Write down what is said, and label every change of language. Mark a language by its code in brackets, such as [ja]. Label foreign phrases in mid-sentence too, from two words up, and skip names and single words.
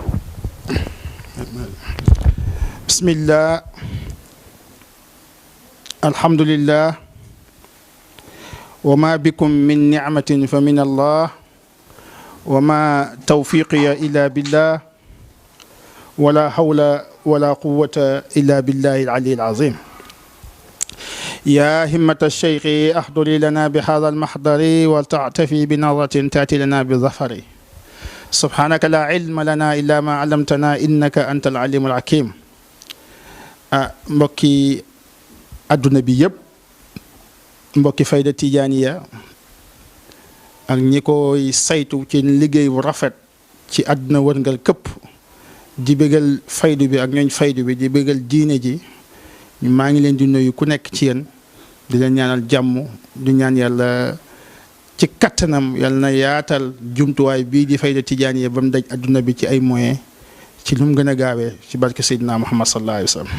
[ar] بسم الله الحمد لله وما بكم من نعمة فمن الله وما توفيقي إلا بالله ولا حول ولا قوة إلا بالله العلي العظيم. يا همة الشيخ أحضري لنا بهذا المحضر ولتعتفي بنظرة تأتي لنا بظفر. سبحانك لا علم لنا إلا ما علمتنا إنك أنت العليم الحكيم. [wo] mbokki adduna bi yëpp mbokki fayda tijaaniya ak ñi koy saytu ci liggéey bu rafet ci àdduna wërngal këpp di bëggal faydu bi ak ñooñ faydu bi di bëggal diine ji maa ngi leen di nuyu ku nekk ci yéen di leen ñaanal jàmm di ñaan yàlla ci kattanam yàlla na yaatal jumtuwaay bii di fayda tijaaniya ba mu daj adduna bi ci ay moyens ci lu mu gën a gaawee ci barke Seydina Muhammad [ar] صلى الله عليه وسلم.